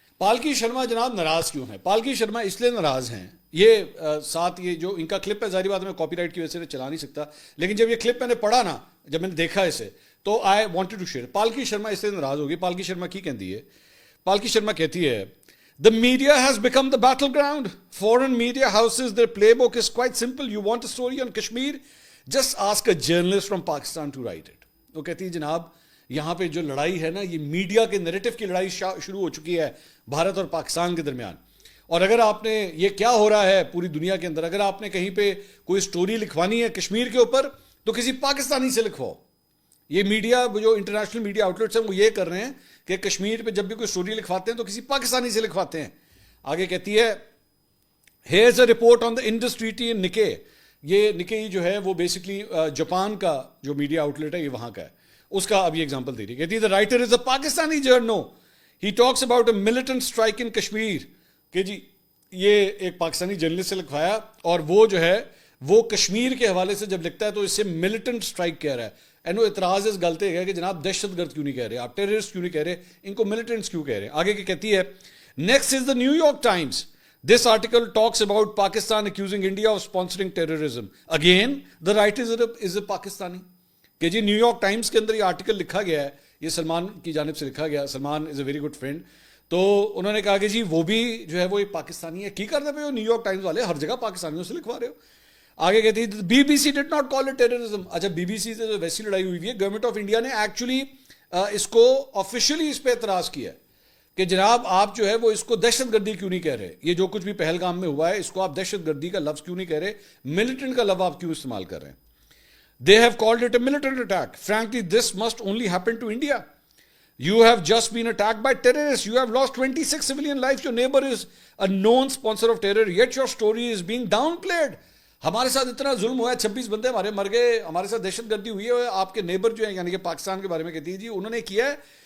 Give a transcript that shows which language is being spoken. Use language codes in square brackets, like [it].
[ur] پالکی شرما جناب ناراض کیوں ہیں؟ پالکی شرما اس لیے ناراض ہیں، یہ ساتھ یہ جو ان کا کلپ ہے، ظاہری بات میں کاپی رائٹ کی وجہ سے چلا نہیں سکتا، لیکن جب یہ کلپ میں نے پڑھا نا، جب میں نے دیکھا اسے، تو [en] I wanted to share. [ur] پالکی Sharma اس لیے ناراض ہوگی. پالکی شرما کی کہتی ہے، پالکی شرما کہتی ہے [en] The media has become the battleground. Foreign media houses, their playbook is quite simple. You want a story on Kashmir? Just ask a journalist from Pakistan to write it. [ur] وہ کہتی ہے جناب یہاں پہ جو لڑائی ہے نا، یہ میڈیا کے نیریٹو کی لڑائی شروع ہو چکی ہے بھارت اور پاکستان کے درمیان. اور اگر آپ نے یہ کیا ہو رہا ہے پوری دنیا کے اندر، اگر آپ نے کہیں پہ کوئی سٹوری لکھوانی ہے کشمیر کے اوپر تو کسی پاکستانی سے لکھواؤ. یہ میڈیا جو انٹرنیشنل میڈیا آؤٹ لیٹس ہیں وہ یہ کر رہے ہیں کہ کشمیر پہ جب بھی کوئی سٹوری لکھواتے ہیں تو کسی پاکستانی سے لکھواتے ہیں. آگے کہتی ہے [en] Here's a report on the Indus treaty in Nikkei. [ur] یہ نکے جو ہے وہ بیسکلی جاپان کا جو میڈیا آؤٹ لیٹ ہے، یہ وہاں کا ہے. اس کا اب یہ ایگزامپل دے رہی ہے. کہتی ہے [en] The writer is a Pakistani journo, he talks about a militant strike in Kashmir. [ur] کہ جی یہ ایک پاکستانی جرنلسٹ سے لکھوایا، اور وہ جو ہے وہ کشمیر کے حوالے سے جب لکھتا ہے تو اس سے ملیٹنٹ اسٹرائک کہہ رہا ہے. [pa] اینو اعتراض اس غلطے ہے [ur] کہ جناب دہشت گرد کیوں نہیں کہہ رہے آپ، ٹیررسٹ کیوں نہیں کہہ رہے، ان کو ملیٹنٹس کیوں کہہ رہے. آگے کی کہتی ہے [en] Next is the New York Times. This article talks about Pakistan accusing India of sponsoring terrorism. Again, the writer is a Pakistani. [ur] کہ جی نیو یارک ٹائمز کے اندر یہ آرٹیکل لکھا گیا ہے، یہ سلمان کی جانب سے لکھا گیا. [en] Salman is a very good friend. [ur] تو انہوں نے کہا کہ جی وہ بھی جو ہے وہ ایک پاکستانی ہے. [pa] کی کرتے پہ ہو [ur] نیو یارک ٹائمز والے، ہر جگہ پاکستانیوں سے لکھوا رہے ہو. آگے کہتی ہے [en] B B C did not call it terrorism. [ur] اچھا بی بی سی سے جو ویسی لڑائی ہوئی ہے، گورنمنٹ آف انڈیا نے ایکچولی اس کو آفیشلی اس پہ اعتراض کیا کہ جناب آپ جو ہے وہ اس کو دہشت گردی کیوں نہیں کہہ رہے، یہ جو کچھ بھی پہلگام میں ہوا ہے اس کو آپ دہشت گردی کا لفظ کیوں نہیں کہہ رہے، ملیٹنٹ کا لفظ آپ کیوں استعمال کر رہے ہیں. [en] They have called it a militant attack. Frankly, this must only happen to India. You have just been attacked by terrorists. You have lost 26 civilian lives. Your neighbor is a known sponsor of terror, yet your story is being downplayed. [ur] ہمارے ساتھ اتنا ظلم ہوا ہے, 26 بندے ہمارے مر گئے, ہمارے ساتھ دہشت گردی ہوئی ہے, آپ کے نیبر جو ہیں یعنی کہ پاکستان کے بارے میں کہتی ہے جی انہوں نے کیا ہے,